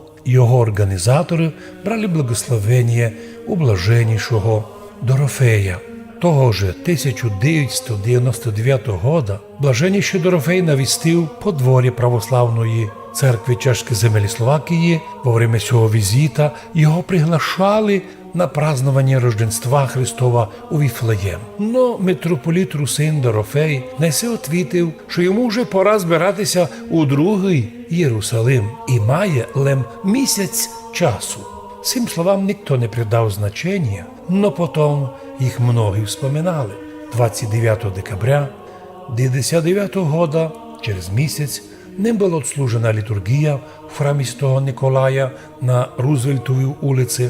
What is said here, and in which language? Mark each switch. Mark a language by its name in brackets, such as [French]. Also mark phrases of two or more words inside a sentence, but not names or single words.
[Rusyn] Його організатори брали благословення у блаженнішого Дорофея. Того же 1999 года блаженніший Дорофей навістив подвор'я православної церкви Чешської земель Словакії. Во время цього візита його приглашали на празднование Рождества Христова у Віфлеєм. Но митрополит Русин Дорофей на це відповів, що йому вже пора збиратися у другий Єрусалим і має лем місяць часу. Цим словам ніхто не придав значення, но потім їх многі вспоминали. 29 декабря 1999 года, через місяць, ним була відслужена літургія в храмі Святого Николая на Рузвельтовій вулиці.